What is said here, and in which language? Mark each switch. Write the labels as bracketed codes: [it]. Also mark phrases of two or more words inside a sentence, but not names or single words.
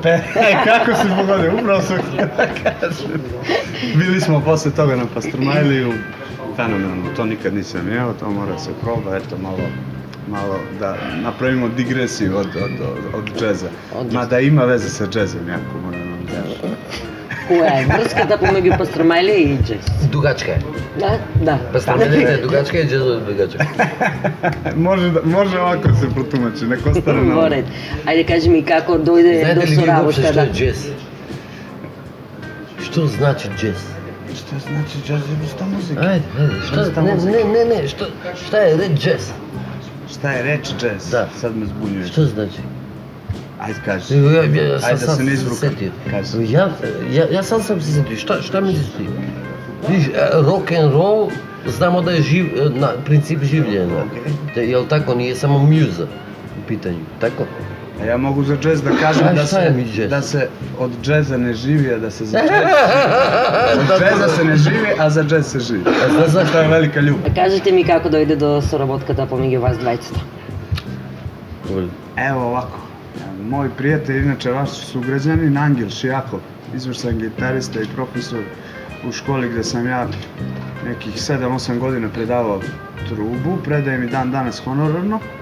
[sr] Kako se pogodio, upravo sam htio da kažem. Bili smo posle toga na Pastrmajliju, fenomenalno, to nikad nisam jeo, to mora se proba, eto malo da napravimo digresiju od džeza. Mada ima veze sa džezom, jako moram vam da. [mk] Која е врската помеѓу Пастрамајлија и джез? Дугачка е. Да, да. Пастрамајлија е дугачка и джезот е дугачка. Може овако се протумачи, neko остане на... Во ред. Ајде кажи ми како дојде до соработка. Знаете ли ви што е джез? Што значи джез? Што значи джез е врста музика? Ајде, не, [sr] šta je reč джез? Šta je reč джез? Da. Sad me zbunjuješ. [mk] Што значи? [sr] Ajde kaži. Ja Ajde da se ne se izvrukam. setio. Kaži. Ja sam se setio. Šta mi se stoji? Viš, [en] rock and roll, [sr] znamo da je na princip življenja. Jel tako, nije samo mjuza u pitanju, tako? A ja mogu za džez da kažem da se od džeza ne živi, a da se za džez... Od džeza se ne živi, a za džez se živi. Znaš šta je velika ljubav. [mk] Кажете ми како дојде до соработката помеѓу вас двајцата. [sr] Evo ovako, moj prijatelj, inače vaš sugrađanin, Angel Šijakov, izvršan gitarista i profesor u školi gde sam ja nekih 7-8 godina predavao trubu, predajem i dan danas honorarno.